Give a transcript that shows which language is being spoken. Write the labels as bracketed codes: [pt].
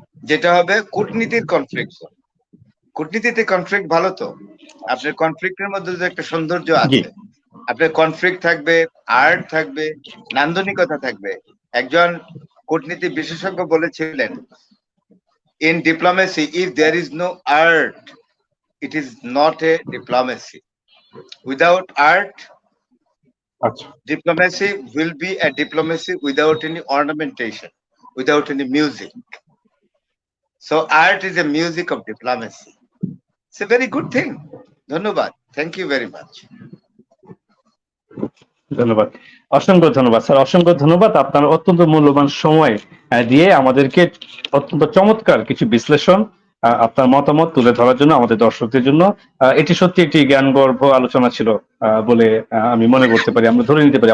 [bn] যেটা হবে কূটনীতির conflict zone. কূটনীতিতে conflict ভালো তো, আপনার কনফ্লিক্টের মধ্যে যে একটা সৌন্দর্য আছে, আপনার কনফ্লিক্ট থাকবে, আর্ট থাকবে, নান্দনিকতা থাকবে। একজন কূটনীতি বিশেষজ্ঞ বলেছিলেন, [en] In diplomacy if there is no art it is not a diplomacy. Without art diplomacy will be a diplomacy without any ornamentation, without any music. So art is a music of diplomacy. It's a very good thing. Dhanyabad. Thank you very much. [bn] ধন্যবাদ, অসংখ্য ধন্যবাদ sir, অসংখ্য ধন্যবাদ আপনার অত্যন্ত মূল্যবান সময় দিয়ে আমাদেরকে অত্যন্ত চমৎকার কিছু বিশ্লেষণ, আপনার মতামত তুলে ধরার জন্য আমাদের দর্শকদের জন্য। এটি সত্যি একটি জ্ঞানগর্ভ আলোচনা ছিল বলে আমি মনে করতে পারি, আমরা ধরে নিতে পারি।